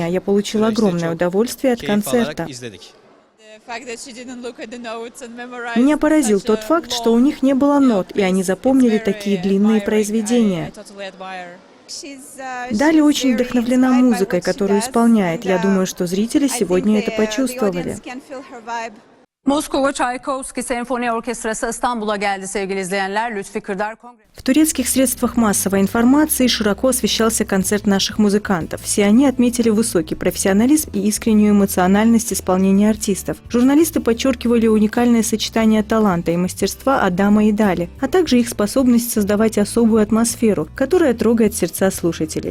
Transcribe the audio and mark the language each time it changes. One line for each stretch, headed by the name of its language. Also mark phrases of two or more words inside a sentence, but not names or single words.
Russian: Я получила огромное удовольствие от концерта. Меня поразил тот факт, что у них не было нот, и они запомнили такие длинные произведения. Дали очень вдохновлена музыкой, которую исполняет. Я думаю, что зрители сегодня это почувствовали.
Turkish: Moskova Çaykovski Senfoni Orkestrası İstanbul'a geldi sevgili izleyenler. Lütfi Kırdar Kongre.
Russian: В турецких средствах массовой информации широко освещался концерт наших музыкантов. Все они отметили высокий профессионализм и искреннюю эмоциональность исполнения артистов. Журналисты подчеркивали уникальное сочетание таланта и мастерства Адама и Дали, а также их способность создавать особую атмосферу, которая трогает сердца слушателей.